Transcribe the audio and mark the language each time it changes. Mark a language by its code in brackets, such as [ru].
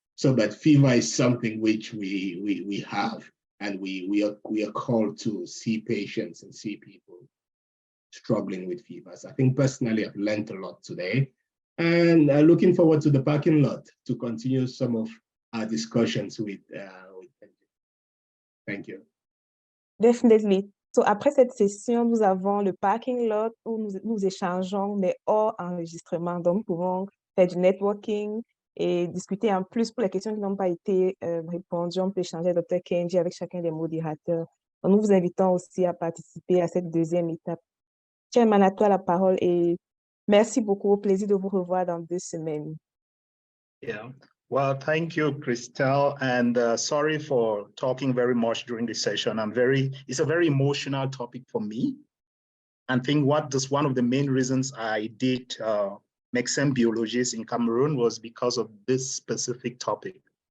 [en] So, but fever is something which we have, and we are called to see patients and see people struggling with fevers. I think personally I've learned a lot today, and looking forward to the parking lot to continue some of our discussions with Kenji. Thank you. Definitely. [fr] So, après cette session, nous avons le parking lot où nous échangeons, mais hors enregistrement. Donc, nous pouvons faire du networking et discuter en plus pour les questions qui n'ont pas été répondues. On peut échanger avec Dr. Kenji, avec chacun des modérateurs. Donc, nous vous invitons aussi à participer à cette 2e étape. Chairman, à toi la parole et merci beaucoup. Au plaisir de vous revoir dans 2 semaines. [en] Yeah. Well, thank you, Christelle, and sorry for talking very much during this session. It's a very emotional topic for me. I think one of the main reasons I did medicine biologists in Cameroon was because of this specific topic.